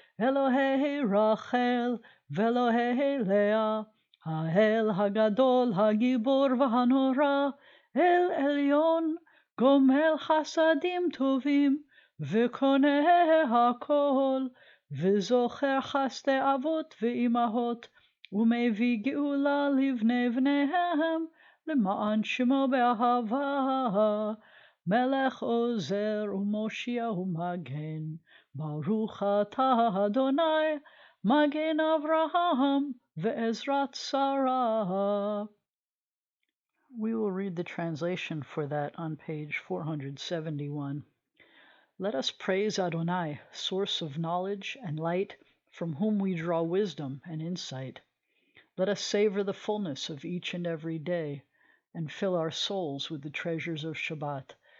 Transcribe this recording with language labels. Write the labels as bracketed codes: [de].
[he] Elohei Rachel, ve'Elohei Leah, Ha'el Hagadol, Hagibor v'Hanora, El Elyon, Gomel Chasadim Tovim, וקונה הכל, וזוכר חסדי אבות ואימהות, ומביא גאולה לבני בניהם, למען שמו באהבה. מלך עוזר ומושיע ומגן, ברוך אתה אדוני, מגן אברהם ועזרת שרה. [en] We will read the translation for that on page 471. Let us praise Adonai, source of knowledge and light, from whom we draw wisdom and insight. Let us savor the fullness of each and every day, and fill our souls with the treasures of Shabbat.